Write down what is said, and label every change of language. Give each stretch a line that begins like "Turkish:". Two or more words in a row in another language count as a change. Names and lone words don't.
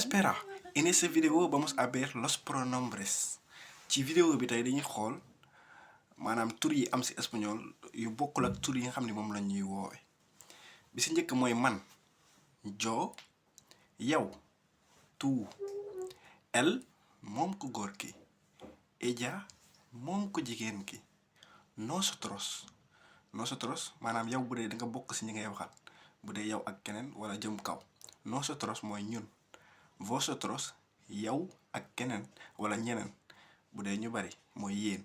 Spanish: Espera, en ese video vamos a ver los pronombres.
Wolof: Ci vidéo bi tey dañuy xool maanaam tur yi am ci espagnol yu bokkul ak tur yi nga xam ne moom la ñuy woowe. Bi ci njëkk mooy man, yo, yow,
Spanish: tú, él
Wolof: moom ku góor ki, ella moom ku jigéen ki, nosotros maanaam yow bu dee da nga bokk ci ñi ngay waxal bu dee yow ak keneen wala jëm kaw. Nosotros mooy ñun, vosotros yow ak keneen wala ñeneen bu dee ñu bari mooy yéen.